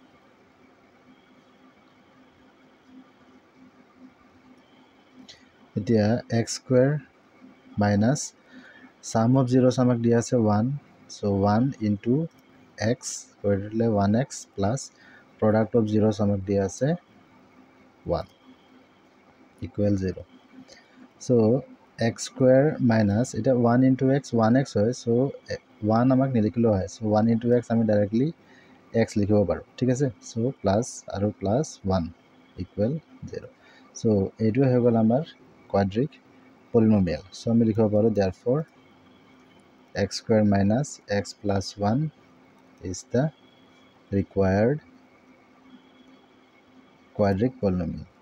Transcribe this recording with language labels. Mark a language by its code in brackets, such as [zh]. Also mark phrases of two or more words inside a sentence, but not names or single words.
[en] এতিয়া x² minus sum of zeros [as] আমাক দিয়া আছে [en] 1 so 1 into x কৰিলে 1x plus product of zeros [as] আমাক দিয়া আছে 1 equal 0 [en] so x² minus [as] এটা 1 [en] into x [as] 1x হয় [en] so 1 [as] আমাক নিলিখিলেও হয় [en] so 1 into x [as] আমি ডাইৰেক্টলি x লিখিব পাৰো ঠিক আছে [en] so plus আৰু plus 1 equal 0 so [as] এইটো হৈ গ'ল আমাৰ [en] quadric polynomial so [as] আমি লিখিব পাৰো [en] therefore x² minus x plus 1 is the required quadric polynomial